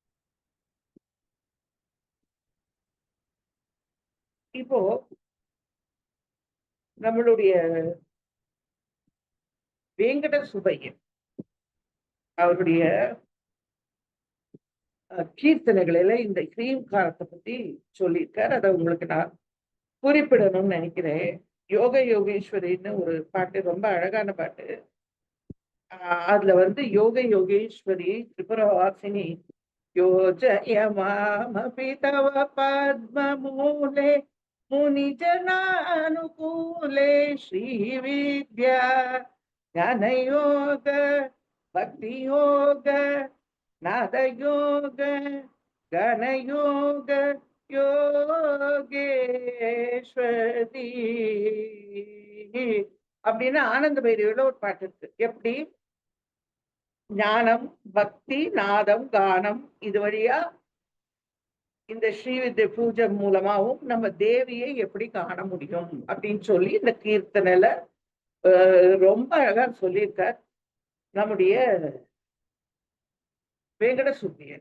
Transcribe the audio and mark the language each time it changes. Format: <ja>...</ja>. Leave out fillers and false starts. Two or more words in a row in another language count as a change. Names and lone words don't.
<ta>இப்போ நம்மளுடைய வேங்கட சுப்பையன் அவருடைய கீர்த்தனைகளில இந்த கிரீம் காரத்தை பத்தி சொல்லியிருக்காரு. அதை உங்களுக்கு நான் குறிப்பிடணும்னு நினைக்கிறேன். யோக யோகேஸ்வரின்னு ஒரு பாட்டு, ரொம்ப அழகான பாட்டு. அதுல வந்து</ta> <sa>योग योगेश्वरि त्रिपुरवासिनि योजयमामपि तव पद्ममूले मुनिजनानुकूले श्रीविद्या ज्ञानयोग भक्तियोग नादयोग गणयोग</sa> <ta>யோகேஸ்வரி அப்படின்னு ஆனந்த பைரவியோட ஒரு பாட்டு இருக்கு. எப்படி ஞானம் பக்தி நாதம் கானம் இது வழியா இந்த ஸ்ரீவித்ய பூஜை மூலமாவும் நம்ம தேவியை எப்படி காண முடியும் அப்படின்னு சொல்லி இந்த கீர்த்தனையில ரொம்ப அழகா சொல்லியிருக்கார் நம்முடைய வேங்கட சுப்பியன்.</ta>